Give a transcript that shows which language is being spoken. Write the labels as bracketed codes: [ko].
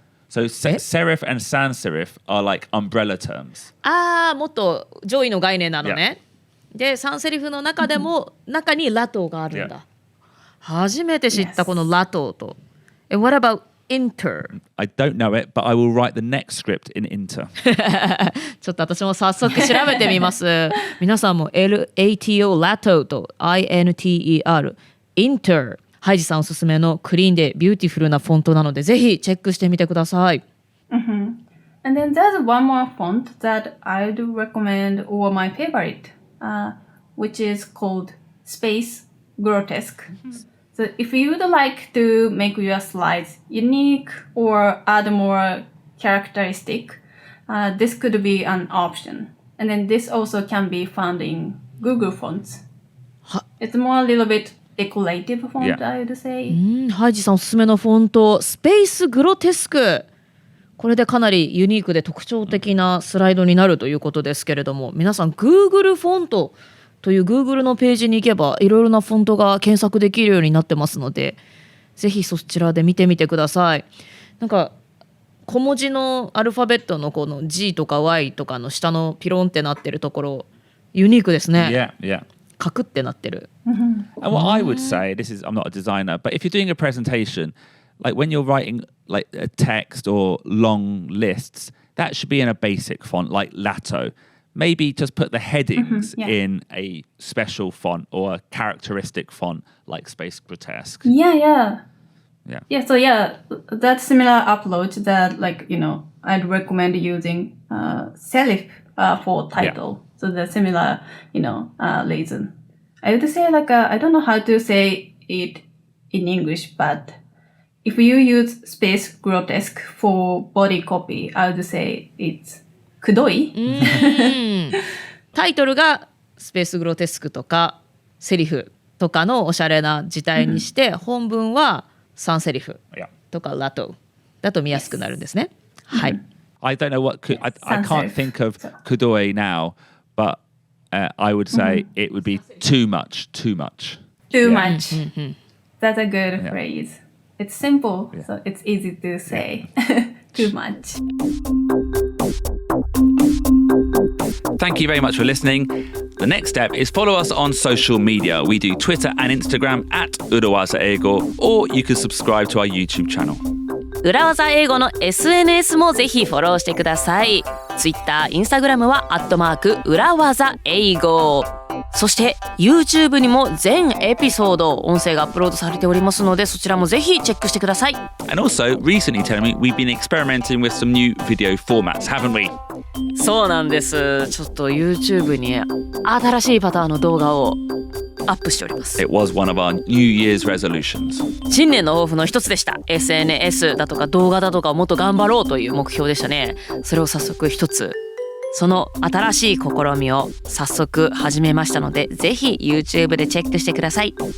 [en] So serif and sans serif are like umbrella terms. [ja] もっと上位の概念なのね。で、サンセリフの中でも中にラトがあるんだ。初めて知ったこのラトと。 [en] What about Inter? I don't know it, but I will write the next script in Inter. [ja] ちょっと私も早速調べてみます。皆さんも LATO ラトと INTER Inter ハイジさんおすすめのクリーンでビューティフルなフォントなのでぜひチェックしてみてください。 [en] And then there's one more font that I do recommend, or my favorite, which is called Space Grotesque. So if you would like to make your slides unique or add more characteristic, this could be an option. And then this also can be found in Google Fonts. It's more a little bit decorative font, I would say. [ja] ハイジさんおすすめのフォント、スペースグロテスク。これでかなりユニークで特徴的なスライドになるということですけれども、皆さん Google フォントという Google のページに行けばいろいろなフォントが検索できるようになってますので、ぜひそちらで見てみてください。なんか小文字のアルファベットのこの G とか Y とかの下のピロンってなってるところユニークですね。 [en] Yeah. [ja] カクってなってる。 [en] And what I would say, I'm not a designer, but if you're doing a presentation, like when you're writing like a text or long lists, that should be in a basic font like Lato. Maybe just put the headings in a special font or a characteristic font like Space Grotesque. Yeah, so that similar approach that I'd recommend using serif for title. So the similar, reason. I would say I don't know how to say it in English, but if you use Space Grotesque for body copy, I would say it's くどい [ja] タイトルがスペースグロテスクとかセリフとかのおしゃれな字体にして、本文はサンセリフとかラトだと見やすくなるんですね。はい。 [en] I don't know what I can't think of kudoi now, but I would say it would be too much. Too much. That's a good phrase. It's simple, so it's easy to say. Too much. Thank you very much for listening. The next step is follow us on social media. We do Twitter and Instagram at 裏技英語 or you can subscribe to our YouTube channel. [ja] 裏技英語の SNS もぜひフォローしてください。 Twitter、Instagram は@裏技英語。そして YouTube にも全エピソード音声がアップロードされておりますので、そちらもぜひチェックしてください。 [en] And also, recently, tell me, we've been experimenting with some new video formats, haven't we? [ja] そうなんです。ちょっと YouTube に新しいパターンの動画をアップしております。 [en] It was one of our New Year's resolutions. [ja] 新年の抱負の一つでした。SNS だとか動画だとかをもっと頑張ろうという目標でしたね。それを早速一つ。その新しい試みを早速始めましたので、ぜひ YouTube でチェックしてください。